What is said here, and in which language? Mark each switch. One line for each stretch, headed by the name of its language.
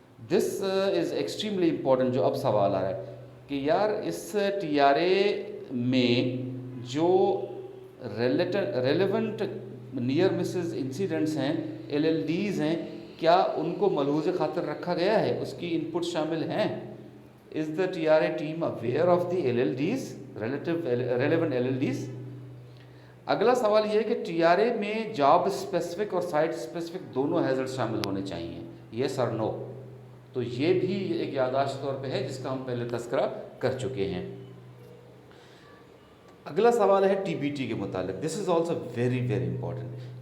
English: This is extremely important.
Urdu: جو اب سوال آ رہا ہے کہ یار اس ٹی آر اے میں جو ریلیونٹ نیئر مسز انسیڈنٹس ہیں, ایل ایل ڈیز ہیں, کیا ان کو ملحوظ خاطر رکھا گیا ہے, اس کی انپٹ شامل ہیں.
English: Is the T R A team aware of the L L Ds, relevant L L Ds.
Urdu: اگلا سوال یہ ہے کہ ٹی آر اے میں جاب اسپیسیفک اور سائٹ اسپیسیفک دونوں ہیزرڈ شامل ہونے چاہیے, یس اور نو. تو یہ بھی ایک یادداشت طور پہ ہے جس کا ہم پہلے تذکرہ کر چکے ہیں. اگلا سوال ہے ٹی بی ٹی کے متعلق.
English: This is also very very important.